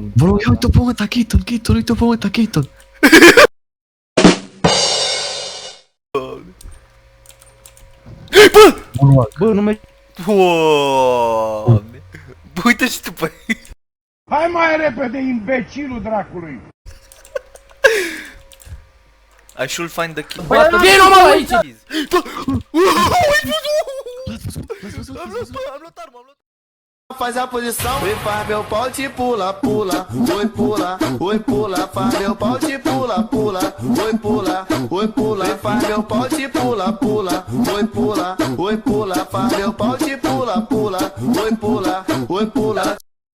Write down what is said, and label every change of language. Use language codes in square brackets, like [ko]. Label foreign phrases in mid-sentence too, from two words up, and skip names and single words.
[ro] Bă, ia uite-o pe măta, Keaton, uite-o pe măta, Keaton! Bă, nu merge... Doamne! Bă, uite și tu pe aici. Hai mai repede, imbecilul dracului! [en] I should find the key. [ro] Vino, mă, aici! Am luat arma, am luat. [pt] Faz a posição e faz meu pau te pula, pula, oi pula, oi pula, faz meu pau te pula, pula, oi pula, e faz meu pau te pula, pula, oi pula, faz meu pau te pula, pula, oi pula.